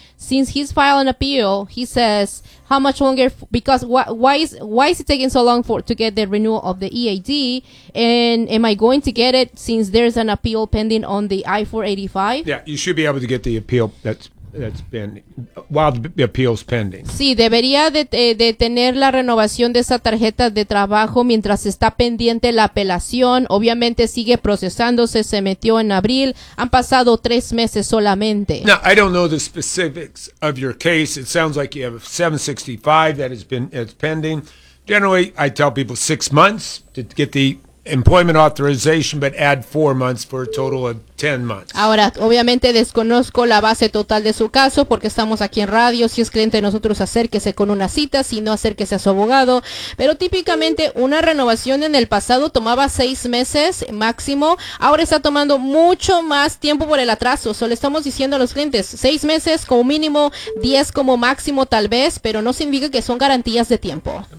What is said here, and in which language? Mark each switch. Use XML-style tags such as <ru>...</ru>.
<en>Since he's filed an appeal, he says, how much longer, why is it taking so long to get the renewal of the EAD? And am I going to get it since there's an appeal pending on the I-485? Yeah, you should be able to get the appeal that's been, while the appeal's pending.</en> <es>Sí, debería de tener la renovación de esa tarjeta de trabajo mientras está pendiente la apelación. Obviamente sigue procesándose, se metió en abril. Han pasado 3 meses solamente.</es> <en>Now, I don't know the specifics of your case. It sounds like you have a 765 that has been, it's pending. Generally, I tell people 6 months to get the employment authorization, but add 4 months for a total of 10 months.</en> <es>Ahora, obviamente desconozco la base total de su caso porque estamos aquí en radio. Si es cliente de nosotros, acérquese con una cita. Si no, acérquese a su abogado. Pero típicamente una renovación en el pasado tomaba 6 meses máximo. Ahora está tomando mucho más tiempo por el atraso. Solo estamos diciendo a los clientes 6 meses como mínimo, 10 como máximo tal vez, pero no significa que son garantías de tiempo.</es>